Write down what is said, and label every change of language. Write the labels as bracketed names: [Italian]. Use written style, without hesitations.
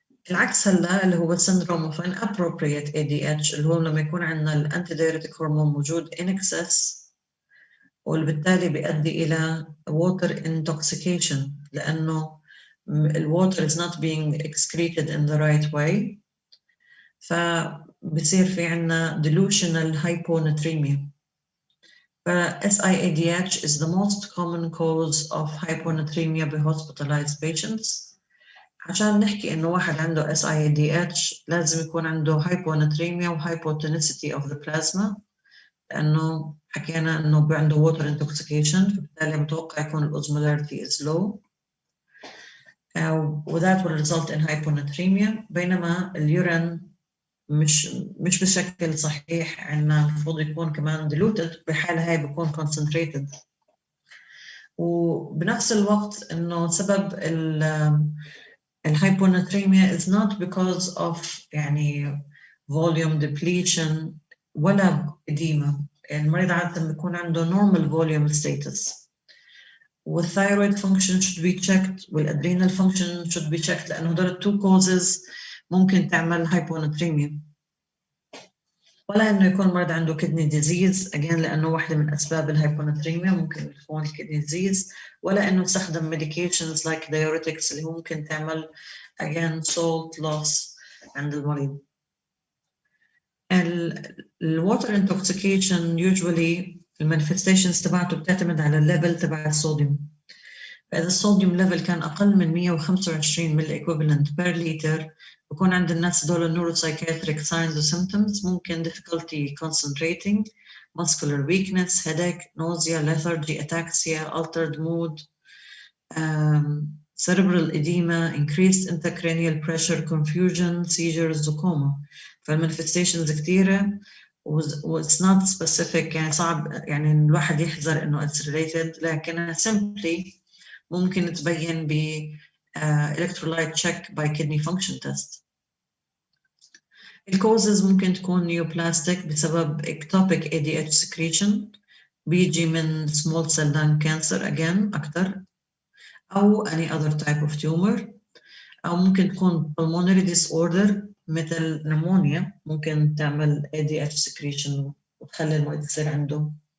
[Arabic] العكس هلا اللي هو [English] syndrome of inappropriate ADH [Arabic] اللي هو لما يكون عندنا الانتيدايوريتيك هرمون موجود [English] in excess، [Arabic] وبالتالي بيؤدي إلى [English] water intoxication [Arabic] لأنه الwater [English] is not being excreted in the right way، [Arabic] فبصير في عنا [English] delusional hyponatremia. SIADH is the most common cause of hyponatremia by hospitalized patients. [Arabic] عشان نحكي إنه واحد عنده SIADH لازم يكون عنده hyponatremia و [English] hypotonicity of the plasma، [Arabic] لأنه حكينا إنه عنده [English] water intoxication، [Arabic] فبالتالي متوقع يكون الosmolarity [English] is low. وذات will result in hyponatremia. [Arabic] بينما اليورين مش بشكل صحيح، عندنا المفروض يكون كمان diluted، بحالة هاي بيكون concentrated. وبنفس الوقت إنه سبب الهايبوناتريميا [English] is not because of [Arabic] يعني [English] volume depletion [Arabic] ولا edema. [English] المريض عادة بيكون عنده normal volume status. والthyroid function should be checked والadrenal function should be checked، [Arabic] لأنه هدول [English] two causes [Arabic] ممكن تعمل [English] hyponatremia. [Arabic] ولا إنه يكون مريض عنده [English] kidney disease [Arabic] again، لأنه واحدة من أسباب الهايبوناتريميا ممكن تكون kidney disease، ولا إنه استخدم [English] medications like diuretics [Arabic] اللي ممكن تعمل [English] again salt loss [Arabic] عند المريض. الwater intoxication usually المانيفستيشنز تبعته بتعتمد على الليفل تبع الصوديوم. [English] فإذا الصوديوم ليفل كان أقل من 125 ملي equivalent per liter [Arabic] بكون عند الناس دول [English] neuropsychiatric signs و symptoms، ممكن difficulty concentrating, muscular weakness, headache, nausea, lethargy, ataxia, altered mood, cerebral edema, increased intracranial pressure, confusion, seizures وكوما. [Arabic] فالمانيفستيشنز كثيرة و [English] it's not specific، [Arabic] يعني صعب يعني الواحد يحذر إنه [English] it's related، [Arabic] لكن simply ممكن تبين ب [English] electrolyte check by kidney function test. [Arabic] الكوزز ممكن تكون neoplastic بسبب [English] ectopic ADH secretion، [Arabic] بيجي من [English] small cell lung cancer [Arabic] again أكتر، أو [English] any other type of tumor، [Arabic] أو ممكن تكون [English] pulmonary disorder [Arabic] مثل pneumonia ممكن تعمل ADH secretion وتخلي المريض يصير عنده